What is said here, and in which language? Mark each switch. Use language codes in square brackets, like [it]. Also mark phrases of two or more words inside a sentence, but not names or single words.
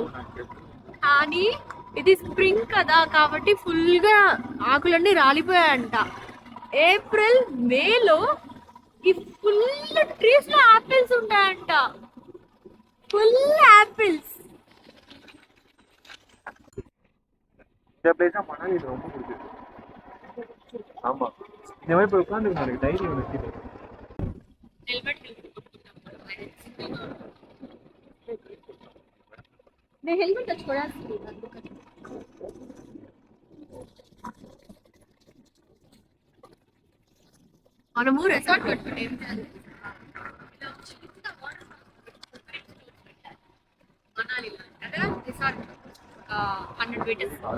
[te] కానీ ఇది స్ప్రింగ్ కదా కాబట్టి ఫుల్ గా ఆకులన్నీ రాలిపోయాయంట. ఏప్రిల్ మేలో ఈ [en] full trees [te] లో ఆపిల్స్ ఉంటాయంట, [en] full apples. [ta] இந்த பிளேஸ் மணாலி ரொம்ப பிடிச்சிருக்கு. ஆமா, இந்த மாதிரி போய் உட்காந்துருக்காங்க, டைரி ஒன்று. [te] నేను హెల్మెట్ తెచ్చుకోవడానికి మనము రెసార్ట్ కట్టుకుంటే ఏం చేయాలి, మనాలిలో కదా రిసార్ట్ 100 meters.